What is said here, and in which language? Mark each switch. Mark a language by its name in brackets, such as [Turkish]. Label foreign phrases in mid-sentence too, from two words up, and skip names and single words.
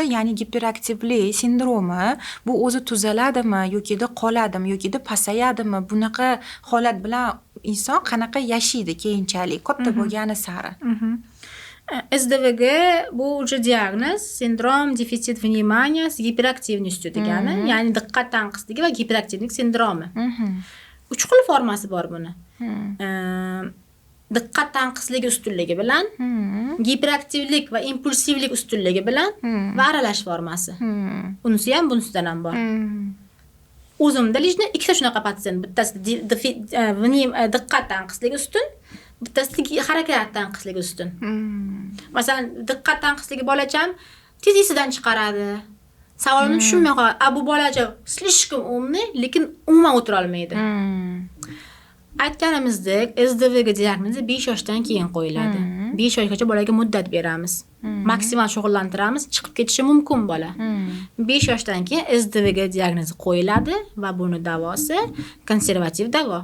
[Uzbek] Ya'ni giperaktivlik sindromi bu o'zi tuzaladimi yokida qoladimi yokida pasayadimi? Bunaqa holat bilan inson qanaqa yashaydi keyinchalik katta bo'lgani sari? SDVG bu уже diagnoz, [Russian] синдром дефицит внимания с гиперактивностью [Uzbek] degani, ya'ni diqqat tanqisligi va giperaktivlik sindromi. 3 xil formasi bor buni. Diqqat tanqisligi ustunligi bilan, giperaktivlik va impulsivlik ustunligi bilan va aralash formasi. Unisi ham bunisidan ham bor. O'zimda lishni ikkita shunaqa patsient, bittasi diqqat tanqisligi ustun, bittasi harakat tanqisligi ustun. Masalan, diqqat tanqisligi bolacham tez esidan chiqaradi. Savolni tushunmay qoladi. Bu bolacha [Russian] слишком умный, [Uzbek] lekin umuman o'tira olmaydi. Aytganimizdek, SDVG diagnozi 5 yoshdan keyin qo'yiladi. 5 yoshgacha bolaga muddat beramiz. Maksimal shug'ullantiramiz, chiqib ketishi mumkin bola. 5 yoshdan keyin SDVG diagnozi qo'yiladi va buni davosi konservativ davo.